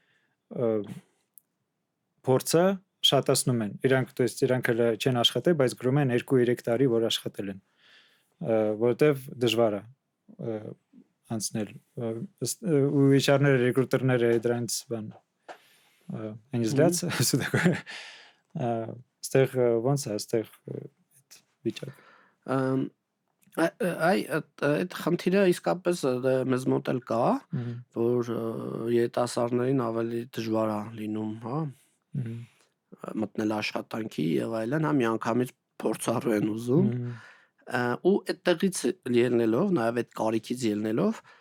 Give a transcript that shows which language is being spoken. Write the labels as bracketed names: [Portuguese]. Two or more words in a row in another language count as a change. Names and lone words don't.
[Armenian] փորձը շատացնում են, իրանք չեն աշխատել, բայց գրում են 2-3 տարի, որ աշխատել են, որովհետև դժվար է անցնել, ու HR-ները, ռեկրուտերները դրանից բան, [Russian] они злятся, все такое, [Armenian] ստեղ ոնց է, ստեղ վիճակ։ Այդ խնդիրը իսկապես մեզ մոտ էլ կա, որ երիտասարդներին ավելի դժվար է լինում, հա, մտնել աշխատանքի եւ այլն, հա, միանգամից փորձառու են ուզում, ու այդտեղից ելնելով, նաեւ այդ կարիքից ելնելով,